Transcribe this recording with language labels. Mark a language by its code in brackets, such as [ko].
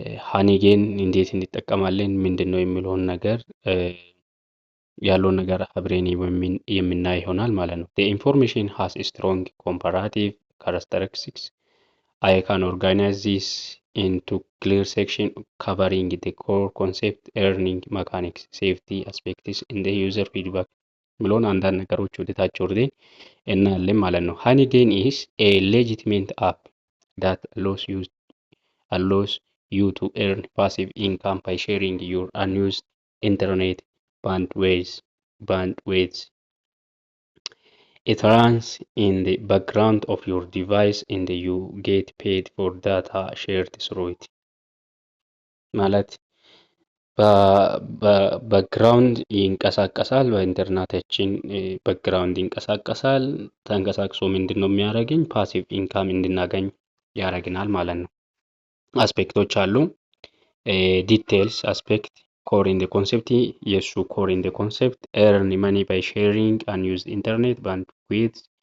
[am] ሃኒጌን እንዴት እንጠቀማለን ምንድን ነው የሚለውን ነገር ያለውን ነገር አብረን የምናይ ይሆናል ማለት ነው። [en] The information has a strong comparative characteristics. I can organize this into clear section covering the core concept, earning mechanics, safety aspects, and the user feedback [am] ብሎን አንዳንድ ነገሮች ወደ ታች ወርደን እናያለን ማለት ነው። [en] ሃኒጌን is a legitimate app that allows you to earn passive income by sharing your unused internet bandwidth. It runs in the background of your device and you get paid for data shared through it. [am] ማለት በባክግራውንድ ይንቀሳቀሳል፣ በኢንተርኔታችን ባክግራውንድ ይንቀሳቀሳል። ተንቀሳቅሶ ምንድን ነው የሚያደርገኝ? ፓሲቭ ኢንካም እንድናገኝ ያደርግናል ማለት ነው። አስፔክቶች አሉ። ዲቴልስ አስፔክት ኮር ኢን ኮንሴፕት፣ የእሱ ኮር ኢን ኮንሴፕት ኤርን መኒ ባይ ሼሪንግ አንዩዝድ ኢንተርኔት ባንድዊድዝ፣